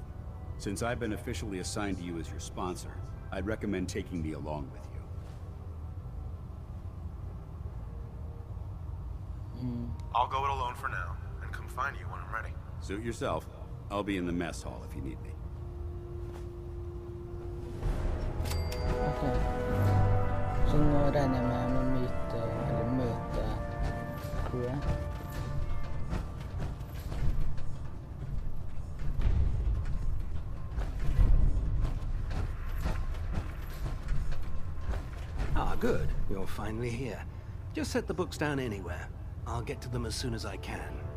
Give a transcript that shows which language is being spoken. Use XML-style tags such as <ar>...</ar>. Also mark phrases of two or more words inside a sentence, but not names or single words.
<en>Since I've been officially assigned to you as your sponsor, I'd recommend taking me along with you. I'll go it alone for now, and come find you when I'm ready. Suit yourself. I'll be in the mess hall if you need me. Ok.</en> <no>Så nå regner jeg med å møte crewet.</no> <en>Ah, good. You're finally here. Just set the books down anywhere. I'll get to them as soon as I can.</en>